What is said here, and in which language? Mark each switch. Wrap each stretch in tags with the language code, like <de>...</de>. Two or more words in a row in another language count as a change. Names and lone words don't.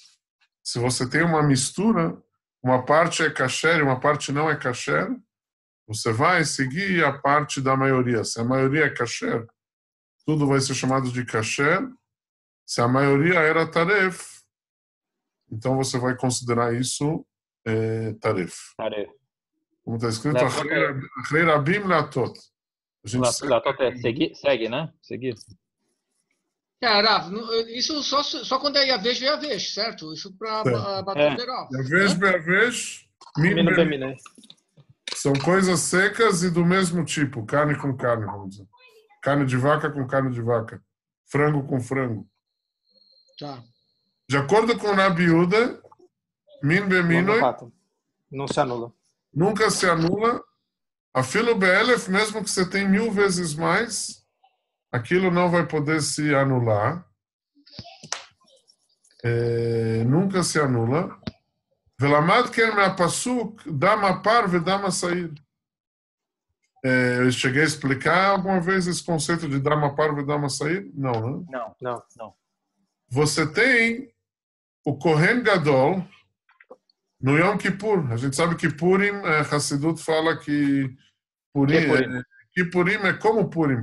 <pt>Se você tem uma mistura, uma parte é kasher e uma parte não é kasher, você vai seguir a parte da maioria. Se a maioria é kasher, tudo vai ser chamado de kasher. Se a maioria era taref, então você vai considerar isso taref. Como está escrito,</pt> <he>אחרי רבים להטות.</he> <pt>Latot segue, né? Seguir. Rav, isso só quando é</pt> <he>יבש ביבש,</he> <pt>certo? Isso para bater o Berov.</pt> <he>יבש ביבש, מין במינו.</he> <pt>São coisas secas e do mesmo tipo, carne com carne, vamos dizer. Carne de vaca com carne de vaca. Frango com frango. Tá. De acordo com Rabi Yehuda,</pt> <he>מין במינו</he> <pt>não se anula. Nunca se anula.</pt> <he>אפילו באלף,</he> <pt>mesmo que você tem 1000 vezes mais, aquilo não vai poder se anular. Nunca se anula.</pt> <he>ולמד כן מהפסוק דם פר ודם שעיר.</he> <pt>Eu cheguei a explicar alguma vez esse conceito de</pt> <he>דם פר</he> <pt>e</pt> <he>דם שעיר?</he> <pt>Não, né? Não. Você tem o</pt> <he>כהן גדול</he> <pt>no Yom Kippur. A gente sabe que Purim, Hassidut fala que Purim é como Purim.</pt>